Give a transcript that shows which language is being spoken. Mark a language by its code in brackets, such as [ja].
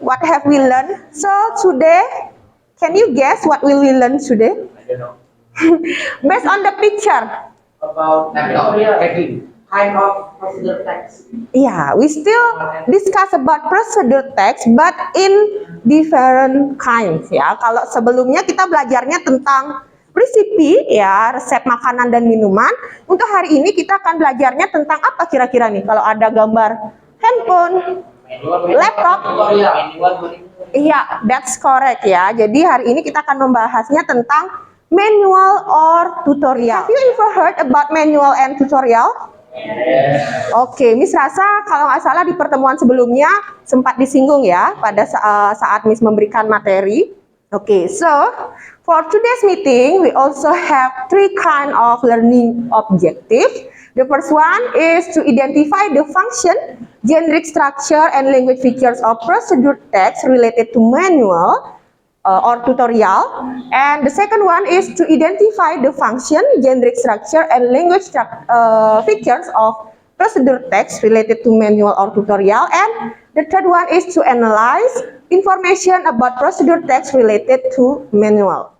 [en] What have we learned? So, today, can you guess what will we learn today? I don't know. Based on the picture. About hacking. Kind of procedure text. Yeah, we still discuss about procedure text, but in different kinds. [id] Ya, kalau sebelumnya kita belajarnya tentang resipi, ya, resep makanan dan minuman. Untuk hari ini kita akan belajarnya tentang apa kira-kira nih? Kalau ada gambar handphone, laptop. Iya, [en] that's correct ya. [id] Jadi hari ini kita akan membahasnya tentang [en] manual or tutorial. Have you ever heard about manual and tutorial? [id] Oke, Miss rasa kalau nggak salah di pertemuan sebelumnya sempat disinggung ya pada saat Miss memberikan materi. [en] Oke, so for today's meeting we also have three kind of learning objectives. The first one is to identify the function, generic structure, and language features of procedure text related to manual or tutorial, and the second one is to identify the function, generic structure, and language features of procedure text related to manual or tutorial, and the third one is to analyze information about procedure text related to manual.